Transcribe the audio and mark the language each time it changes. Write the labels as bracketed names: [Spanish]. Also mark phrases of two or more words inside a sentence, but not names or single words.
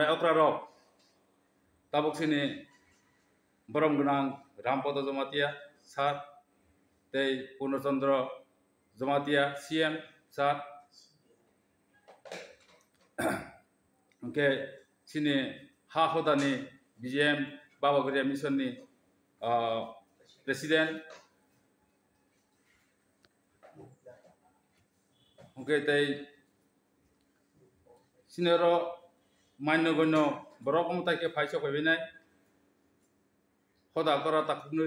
[Kok Borok] अक्रारक ताबक सिनि बरम गनां रामपद जमातिया सार तै पूर्णचंद्र जमातिया सीएम सार ओके सिनि ha hodani BGM Baba Guriya Mission ni President okay tai sinero maino gono borok mutai ke phaisok hoibinai hoda kora taknui